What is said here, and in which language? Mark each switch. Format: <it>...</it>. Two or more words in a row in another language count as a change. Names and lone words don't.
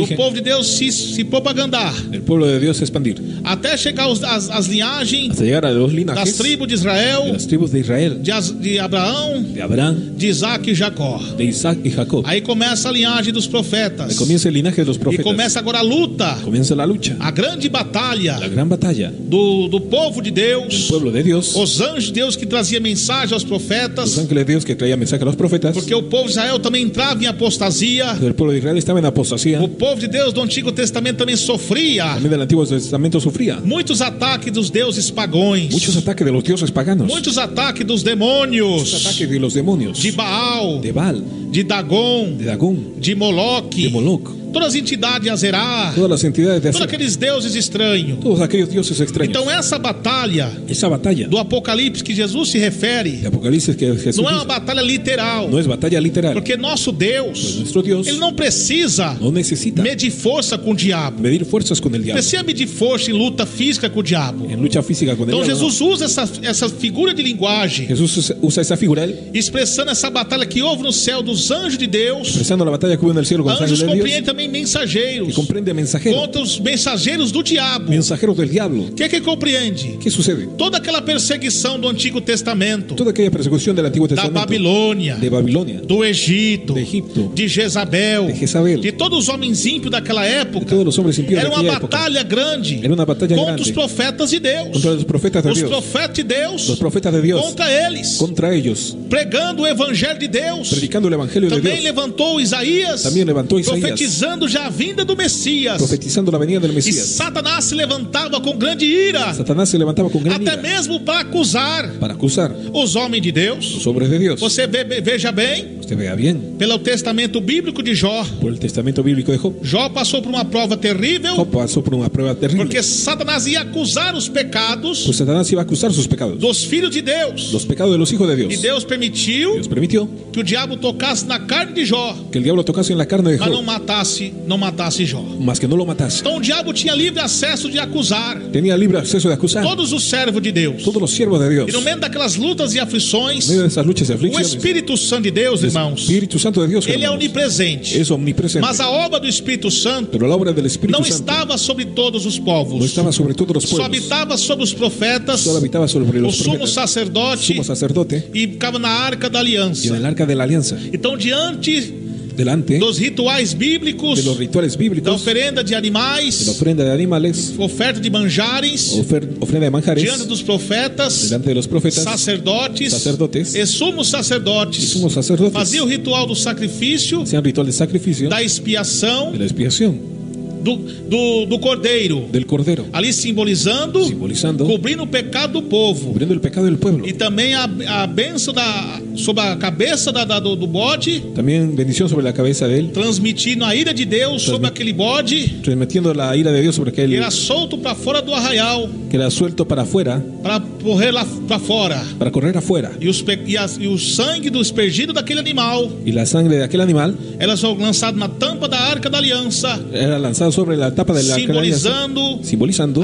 <es>origen</es> <pt>povo de Deus se propagandar,</pt> <es>del pueblo de Dios a expandir</es> <pt>até chegar as linhagens</pt> <es>hasta llegar a los</es> <pt>das</pt> <es>linajes</es> <pt>tribos de de Israel,</pt> <es>las tribus de Israel,</es> <pt>de Abraão,</pt> <es>de Abraham,</es> <pt>de Isaac e Jacó.</pt> <es>de Isaac y Jacob.</es> <pt>Aí começa a linhagem dos</pt> <es>Ahí</es> <pt>profetas.</pt> <es>comienza el linaje de los</es> <pt>E</pt> <es>profetas.</es> <pt>começa agora a luta,</pt> <es>Comienza la lucha,</es> <pt>a grande batalha</pt> <es>la gran batalla</es> <pt>do povo de</pt> <es>del</es> <pt>Deus,</pt> <es>pueblo de Dios,</es> <pt>os anjos de Deus que traziam mensagem aos</pt> <es>los</es> <pt>profetas,</pt> <es>ángeles de Dios que traían mensaje a los profetas.</es> <pt>porque o povo de Israel também entrava em apostasia.</pt> <es>El pueblo de Israel estaba en apostasía.</es> <pt>O povo de Deus do Antigo Testamento também sofria</pt> <es>También del Antiguo Testamento sufría</es> <pt>muitos ataques dos deuses pagões,</pt> <es>muchos ataques de los dioses paganos,</es> <pt>muitos ataques dos</pt> <es>muchos</es> <pt>demônios,</pt> <es>ataques de los demonios,</es> <pt>de Baal,</pt> <es>de Baal,</es> <pt>de Dagom,</pt> <es>de Dagón,</es> <pt>de Moloque,</pt> <es>de Moloch,</es> <pt>todas as entidades de Azerá,</pt> <es>todas las entidades de todos Asera,</es> <pt>aqueles deuses estranhos.</pt> <es>todos aquellos dioses extraños.</es> <pt>Então essa batalha</pt> <es>Esa batalla</es> <pt>do Apocalipse que Jesus se refere</pt> <es>de Apocalipsis que Jesús</es> <pt>não é uma</pt> <es>dice,</es> <pt>batalha literal,</pt> <es>no es batalla literal,</es> <pt>porque nosso Deus,</pt> <es>nuestro Dios</es> <pt>ele não precisa</pt> <es>no necesita</es> <pt>medir força com o diabo,</pt> <es>medir fuerzas con el diablo,</es> <pt>precisa medir força em luta física com o diabo.</pt> <es>en lucha física con el</es> <pt>Então</pt> <es>diablo.</es> <pt>Jesus usa essa figura de linguagem,</pt> <es>Jesús usa esa figura,</es> <pt>expressando essa batalha que houve no céu dos anjos de Deus.</pt> <es>expresando la batalla que hubo en el cielo con los</es> <pt>Anjos</pt> <es>ángeles de Dios.</es> <pt>compreende também mensageiros,</pt> <es>que comprende mensajeros,</es> <pt>contra os mensageiros do diabo.</pt> <es>mensajeros del diablo.</es> <pt>O que compreende?</pt> <es>¿Qué sucede?</es> <pt>Toda aquela perseguição do Antigo Testamento,</pt> <es>Toda aquella persecución del Antiguo</es> <pt>da</pt> <es>Testamento,</es> <pt>Babilônia,</pt> <es>de Babilonia,</es> <pt>do Egito,</pt> <es>de Egipto,</es> <pt>de Jezabel,</pt> <es>de Jezabel,</es> <pt>de todos os homens ímpios daquela</pt> <es>de</es> <pt>época,</pt> <es>todos los hombres impíos de</es> <pt>era uma</pt> <es>aquella época,</es> <pt>batalha grande</pt> <es>era una batalla</es> <pt>contra</pt> <es>grande</es> <pt>os profetas de Deus.</pt> <es>contra los profetas de</es> <pt>Os</pt> <es>Dios,</es> <pt>profetas de Deus</pt> <es>los profetas de Dios,</es> <pt>contra eles,</pt> <es>contra ellos,</es> <pt>pregando o evangelho de Deus.</pt> <es>predicando el evangelio de</es> <pt>Também</pt> <es>Dios,</es> <pt>levantou Isaías,</pt> <es>también levantó Isaías,</es> <pt>profetizando já a vinda do Messias.</pt> <es>profetizando la venida del</es> <pt>E</pt> <es>Mesías.</es> <pt>Satanás se levantava com grande ira,</pt> <es>Satanás se levantaba con gran</es> <pt>até</pt> <es>ira</es> <pt>mesmo para acusar</pt> <es>para acusar</es> <pt>os homens de Deus.</pt> <es>los hombres de Dios.</es> <pt>Você veja bem,</pt> <es>Usted vea bien,</es> <pt>pelo testamento bíblico de Jó.</pt> <es>por el testamento bíblico de Job,</es> <pt>Jó passou por uma prova terrível,</pt> <es>Job pasó por una prueba terrible,</es> <pt>porque Satanás ia acusar os pecados</pt> <es>pues Satanás iba a acusar sus pecados,</es> <pt>dos filhos de Deus.</pt> <es>los pecados de los hijos de</es> <pt>E</pt> <es>Dios.</es> <pt>Deus permitiu</pt> <es>Dios permitió</es> <pt>que o diabo tocasse na carne de Jó,</pt> <es>que el diablo tocase en la carne de</es> <pt>mas não</pt> <es>Job,</es> <pt>matasse Jó.</pt> <es>más que no lo matase.</es> <pt>Então o diabo tinha livre acesso de acusar</pt> <es>Tenía libre acceso de acusar</es> <pt>todos os servos de Deus.</pt> <es>todos los siervos de Dios.</es> <pt>E no meio daquelas lutas e aflições,</pt> <es>En medio de esas luchas y</es> <pt>o</pt> <es>aflicciones,</es> <pt>Espírito Santo de Deus,</pt> <es>el</es> <pt>irmãos,</pt> <es>Espíritu Santo de Dios,</es> <pt>ele é</pt> <es>hermanos,</es> <pt>onipresente.</pt> <es>es omnipresente.</es> <pt>Mas a obra do Espírito Santo</pt> <es>Pero la obra del Espíritu</es> <pt>não</pt> <es>Santo</es> <pt>estava sobre todos os</pt> <es>no</es> <pt>povos.</pt> <es>estaba sobre todos los</es> <pt>Só</pt> <es>pueblos,</es> <pt>habitava sobre os profetas,</pt> <es>solo habitaba sobre</es> <pt>o</pt> <es>los</es> <pt>sumo</pt> <es>profetas,</es> <pt>sacerdote,</pt> <es>sumo sacerdote,</es> <pt>e ficava na arca da</pt> <es>y</es> <pt>aliança.</pt> <es>en el arca de la alianza.</es> <pt>Então, diante</pt> <es>Delante</es> <pt>dos rituais bíblicos,</pt> <es>de los rituales</es> <pt>da</pt> <es>bíblicos,</es> <pt>oferenda de</pt> <es>de la</es> <pt>animais,</pt> <es>ofrenda de animales,</es> <pt>oferta de manjares,</pt> <es>ofrenda de manjares,</es> <pt>diante dos profetas,</pt> <es>delante de los profetas,</es> <pt>sacerdotes</pt> <es>sacerdotes</es> <pt>e sumos</pt> <es>y</es> <pt>sacerdotes,</pt> <es>sumos sacerdotes,</es> <pt>fazia o ritual do sacrifício,</pt> <es>hacían ritual de sacrificio,</es> <pt>da expiação</pt> <es>de la expiación</es> <pt>do cordeiro,</pt> <es>del cordero,</es> <pt>ali simbolizando,</pt> <es>simbolizando,</es> <pt>cobrindo o pecado do povo,</pt> <es>cubriendo el pecado del pueblo.</es> <pt>e também a bênção sobre a cabeça do bode,</pt> <es>También bendición sobre la cabeza de él,</es> <pt>transmitindo a ira de Deus sobre aquele bode,</pt> <es>transmitiendo la ira de Dios sobre</es> <pt>que</pt> <es>aquel</es> <pt>era solto para fora do arraial,</pt> <es>que era suelto para afuera,</es> <pt>para correr lá para fora,</pt> <es>para correr afuera.</es> <pt>e o sangue do espergido daquele animal</pt> <es>Y la sangre de aquel animal</es> <pt>era lançado na tampa da arca da aliança,</pt> <es>era lanzada sobre la tapa de la arca de la alianza,</es> <pt>simbolizando</pt>